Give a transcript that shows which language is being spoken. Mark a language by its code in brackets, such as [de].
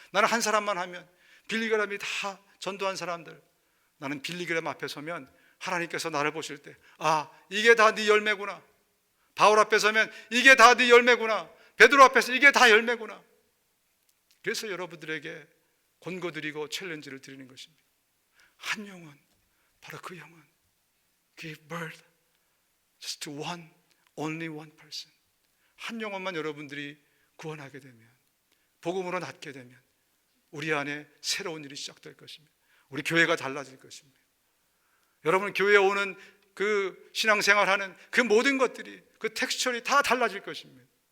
[ko] 나는 한 사람만 하면, 빌리그램이 다 전도한 사람들, 나는 빌리그램 앞에 서면 하나님께서 나를 보실 때, 아, 이게 다 네 열매구나. 바울 앞에 서면 이게 다 네 열매구나. 베드로 앞에서 이게 다 열매구나. 그래서 여러분들에게 권고드리고 챌린지를 드리는 것입니다. 한 영혼, 바로 그 영혼, [en] give birth just to one, only one person. [ko] 한 영혼만 여러분들이 구원하게 되면, 복음으로 낫게 되면 우리 안에 새로운 일이 시작될 것입니다. 우리 교회가 달라질 것입니다. 여러분, 교회에 오는 그 신앙생활하는 그 모든 것들이, 그 텍스처리 다 달라질 것입니다.